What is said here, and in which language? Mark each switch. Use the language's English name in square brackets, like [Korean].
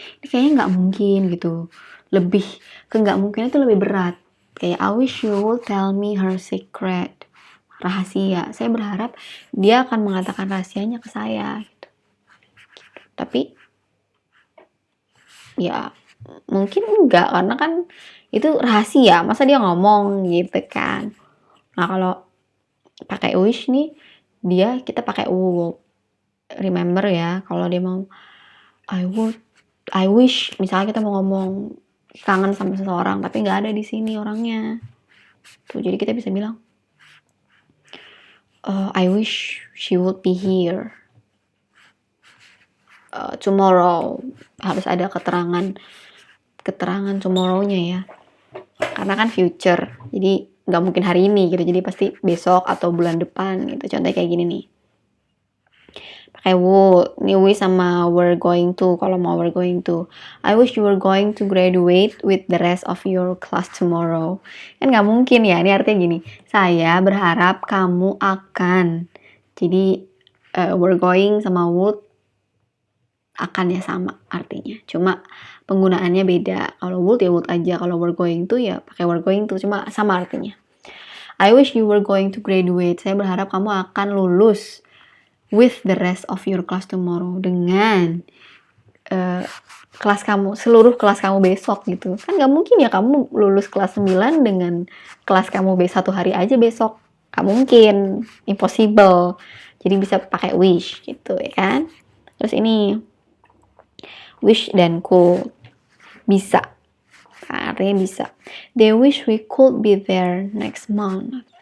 [Indonesian] Ini kayaknya nggak mungkin gitu. Lebih ke nggak mungkin itu lebih berat. Kayak [English] I wish you would tell me her secret. [Indonesian] Rahasia. Saya berharap dia akan mengatakan rahasianya ke saya gitu. Tapi ya mungkin enggak, karena kan itu rahasia, masa dia ngomong gitu kan. Nah kalau pakai wish nih, kita pakai would. Remember ya, kalau dia mau I wish, misalnya kita mau ngomong kangen sama seseorang tapi nggak ada di sini orangnya tuh, jadi kita bisa bilang [English] I wish she would be here tomorrow. [Indonesian] Harus ada keterangan tomorrow-nya ya, karena kan future, jadi nggak mungkin hari ini gitu, jadi pasti besok atau bulan depan gitu. Contohnya kayak gini nih, pakai would. Nih wish sama [English] we're going to. [Indonesian] Kalau mau [English] we're going to, I wish you were going to graduate with the rest of your class tomorrow. [Indonesian] Kan nggak mungkin ya, ini artinya gini, saya berharap kamu akan. Jadi we're going sama would akan ya sama artinya, cuma penggunaannya beda. Kalau would ya would aja, kalau we're going to ya pakai we're going to, cuma sama artinya. [English] I wish you were going to graduate, [Indonesian] saya berharap kamu akan lulus [English] with the rest of your class tomorrow, [Indonesian] dengan kelas kamu, seluruh kelas kamu besok gitu. Kan gak mungkin ya kamu lulus kelas 9 dengan kelas kamu satu hari aja besok, gak mungkin, impossible. Jadi bisa pakai wish gitu ya kan. Terus ini wish dan could, bisa, artinya bisa. [English] They wish we could be there next month.